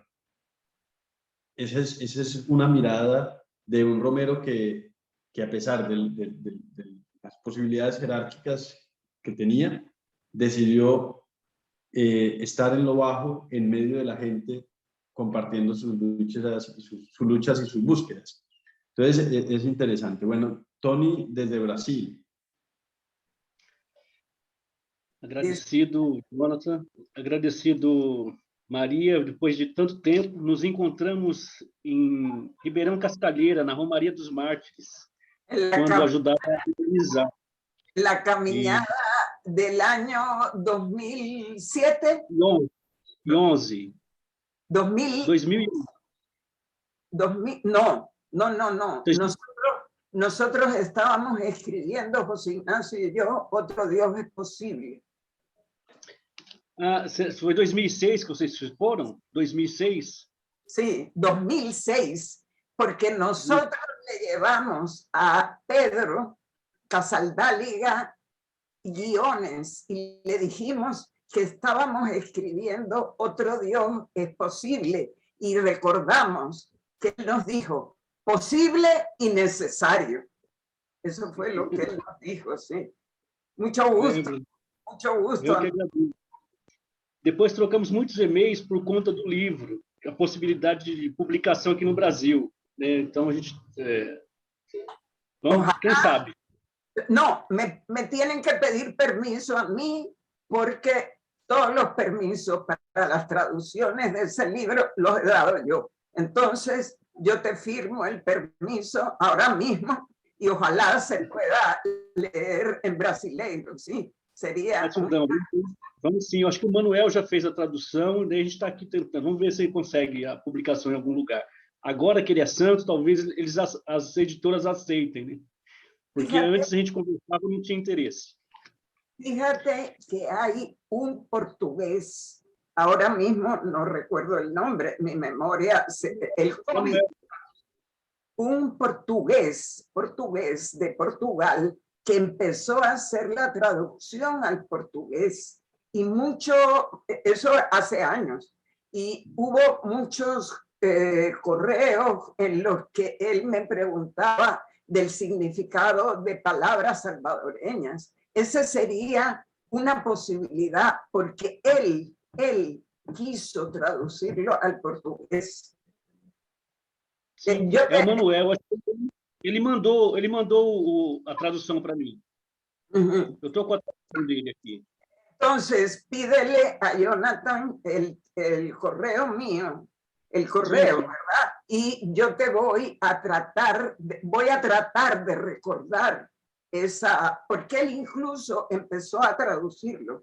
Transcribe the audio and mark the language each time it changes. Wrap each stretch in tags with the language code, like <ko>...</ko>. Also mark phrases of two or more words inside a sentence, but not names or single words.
<es>Esa es una mirada de un Romero que a pesar de las posibilidades jerárquicas que tenía, decidió estar en lo bajo, en medio de la gente, compartiendo sus luchas y sus búsquedas. Entonces, es interesante. Bueno, Tony, desde Brasil. Agradecido, Jonathan. Agradecido, Maria.</es> <pt>Depois de tanto tempo, nos encontramos em Ribeirão Cascalheira, na Romaria dos Mártires, quando ajudava a organizar.</pt> <es>La caminada del año 2007. 11. 2000. No. Nosotros estábamos escribiendo, José Ignacio y yo, Otro Dios es Posible.</es> <pt>Foi 2006 que vocês foram? 2006?</pt> <es>Sí, 2006, porque nosotros le llevamos a Pedro Casaldáliga guiones y le dijimos que estábamos escribiendo Otro Dios es posible, y recordamos que él nos dijo posible y necesario. Eso fue lo que él nos dijo, sí. Mucho gusto, mucho gusto.</es> <pt>Depois trocamos muitos e-mails por conta do livro, a possibilidade de publicação aqui no Brasil, né? Então a gente, vamos, quem sabe?</pt> <es>No, me tienen que pedir permiso a mí, porque todos los permisos para las traducciones de ese libro los he dado yo. Entonces, yo te firmo el permiso ahora mismo y ojalá se pueda leer en brasileiro, ¿sí?</es> <pt>Seria... Vamos sim, eu acho que o Manuel já fez a tradução, e daí a gente está aqui tentando, vamos ver se ele consegue a publicação em algum lugar. Agora que ele é santo, talvez as editoras aceitem, né? Porque antes a gente conversava e não tinha interesse.</pt> <es>Fíjate que hay un portugués, ahora mismo no recuerdo el nombre, mi memoria, el cómic, un portugués de Portugal que empezó a hacer la traducción al portugués, y mucho, eso hace años, y hubo muchos correos en los que él me preguntaba del significado de palabras salvadoreñas. Esa sería una posibilidad, porque él quiso traducirlo al portugués.</es> <pt>Sim, o Manuel, ele mandou a tradução para mim. Eu estou com a tradução dele aqui.</pt> <es>Entonces, pídele a Jonathan el correo mío, el correo, sí, ¿verdad? Y yo te voy a tratar de recordar esa, porque él incluso empezó a traducirlo.</es>